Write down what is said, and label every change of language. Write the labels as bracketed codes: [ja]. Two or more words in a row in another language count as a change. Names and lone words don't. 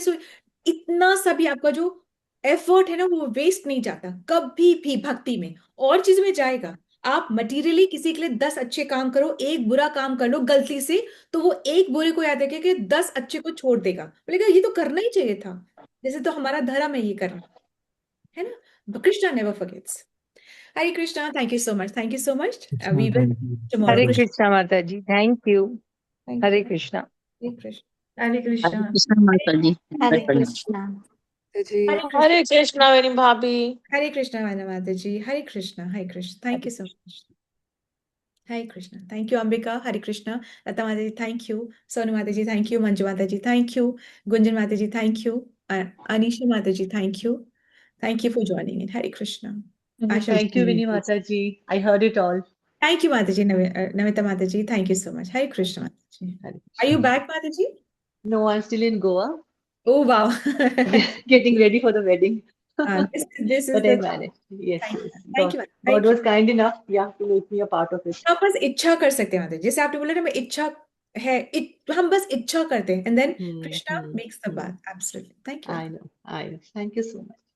[hi] सो इतना सा भी आपका जो एफर्ट है ना वो वेस्ट नहीं जाता कभी भी भक्ति में। और चीज में जाएगा, आप मटीरियली किसी के लिए 10 अच्छे काम करो, एक बुरा काम कर लो गलती से, तो वो एक बुरे को याद रखेगा कि 10 अच्छे को छोड़ देगा, बोलेगा ये तो करना ही चाहिए था, जैसे तो हमारा धर्म है ये करना, है ना? [en] Krishna never forgets. [hi] हरे कृष्णा, [en] thank you so much, thank you so much. [hi] कृष्णा, [en] we will thank you. टुमारो। [hi] हरे हरे कृष्ण, कृष्णा माता जी, [en] thank you. थैंक [hi] हरे [en] यू। [hi] कृष्णा। हरे कृष्ण, हरे कृष्णा। हरे कृष्ण माता जी, हरे प्रणाम। कृष्णा। जी, हरे कृष्णा मेरी भाभी। हरे कृष्णा माना माता जी, हरे कृष्णा, हरे कृष्ण, [en] thank you so much. [hi] हरे कृष्णा, [en] thank you [hi] अंबिका, हरे कृष्णा। लता माता जी [en] thank you, [hi] सोनू माता जी [en] thank you, [hi] मंजू माता जी [en] thank you, [hi] गुंजन माता जी [en] thank you, [hi] अनीशा माता जी [en] thank you for joining in. [hi] हरे कृष्णा। आशा [en] Thank you, Vinny Mataji. I heard it all. thank you [hi] माता जी, नमिता माता जी [en] thank you so much. [hi] हरे कृष्ण माता जी। Hare [en] are you [hi] Krishna. बैक माता जी? [en] No, I'm still in Goa, Oh wow. getting ready for the wedding. This is But I the managed. Yes, thank yes. thank God, you, God thank you. was kind enough, yeah, to make me a part of it. [hi] हम बस इच्छा कर सकते हैं माता जी, जैसे आपने बोला ना, मैं इच्छा है, हम बस इच्छा करते हैं, [en] and then [hi] कृष्णा Hmm, [en] makes the hmm. बात। absolutely, thank you. I know. Thank you so much.